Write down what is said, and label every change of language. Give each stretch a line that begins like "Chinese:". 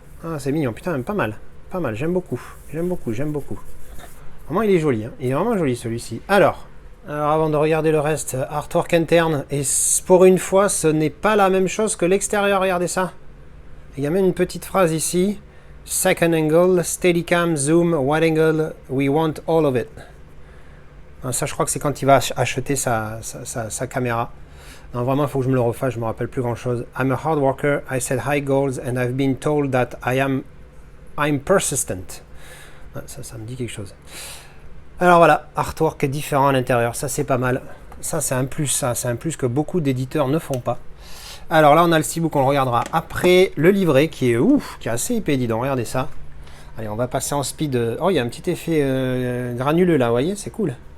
French: Ah, c'est mignon, putain, pas mal. Pas mal, j'aime beaucoup. J'aime beaucoup, j'aime beaucoup. Vraiment, il est joli. Hein. Il est vraiment joli celui-ci. Alors, avant de regarder le reste, artwork interne. Et pour une fois, ce n'est pas la même chose que l'extérieur. Regardez ça. Il y a même une petite phrase ici.
English: Second angle, steadicam, zoom, wide angle, we want all of it.
French: Ça, je crois que c'est quand il va acheter sa caméra. Non, vraiment, il faut que je me le refasse, je me rappelle plus grand chose.
English: I'm a hard worker, I set high goals and I've been told that I'm persistent.
French: Ça me dit quelque chose. Alors voilà, artwork différent à l'intérieur, ça c'est pas mal. Ça c'est un plus, c'est un plus que beaucoup d'éditeurs ne font pas. Alors là on a le steelbook, on le regardera après. Le livret qui est ouf, qui est assez épais, dis donc, regardez ça. Allez, on va passer en speed. Oh, il y a un petit effet granuleux là, vous voyez, c'est cool.